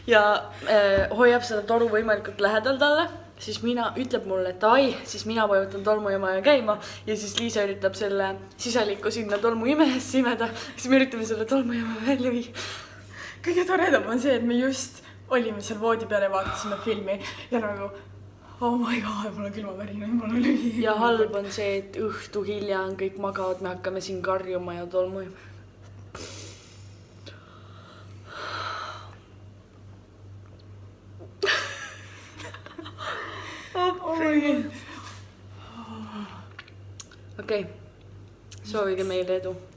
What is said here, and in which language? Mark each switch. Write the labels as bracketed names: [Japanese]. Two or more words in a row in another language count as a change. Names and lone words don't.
[Estonian] ja hoiab seda toru võimalikult lähedal talle, siis ütleb mulle, et ai, siis mina vajutan tolmuimeja käima ja siis Liisa üritab selle sisaliku sinna tolmuimejast imeda, siis me üritame selle tolmuimeja välja viia. Kõige toredam on see, et me just olime seal voodi peal ja vaatasime filmi ja nagu [English] oh my god, [Estonian] mul on külmavärin, mul on lühi. Ja halb on see, et õhtu hilja on kõik magavad, me hakkame siin karjuma ja tolmuima. Okei, soovige meile edu.